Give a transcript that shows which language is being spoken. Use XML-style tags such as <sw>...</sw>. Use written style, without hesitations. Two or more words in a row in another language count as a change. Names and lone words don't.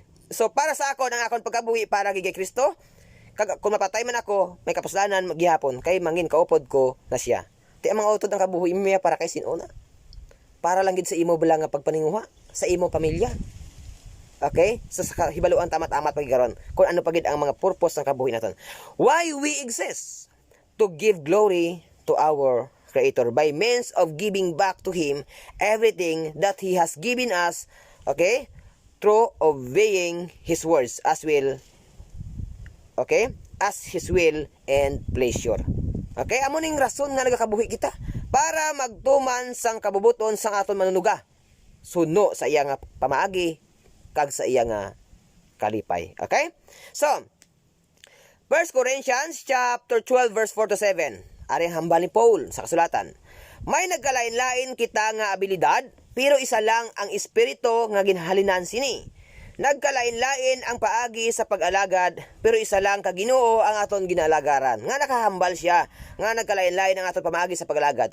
<hil>So para sa ako ang akon pagkabuhi para kay Kristo, kag kung mapatay man ako, may kapuslanan maghihapon kay mangin kaupod ko na siya. Ti ang mga utod ang kabuhi miya para kay sinuna. Para lang gid sa imo bala nga pagpaninguha sa imo pamilya.</hil> <en>Okay?</en> <hil>So sa hibaluan tamat-amat pagigaron kung ano pagid ang mga purpose ng kabuhi naton.</hil> <en>Why we exist? To give glory to our Creator by means of giving back to Him everything that He has given us, okay, through obeying His words as will, okay, as His will and pleasure.</en> <hil>Okay, amo ning rason nga nagakabuhi kita para magtuman sang kabubuton sang aton manunuga, suno sa iya nga pamaagi kag sa iya nga kalipay.</hil> <en>Okay, so 1 Corinthians chapter 12 verse 4 to 7.</en> <hil>Aring hambal ni Paul sa kasulatan. May nagkalain-lain kita nga abilidad, pero isa lang ang espiritu nga ginhalinan sini. Nagkalain-lain ang paagi sa pag-alagad, pero isa lang ka Ginoo ang aton ginalagaran. Nga nakahambal siya, nga nagkalain-lain ang aton pamaagi sa pag-alagad.</hil>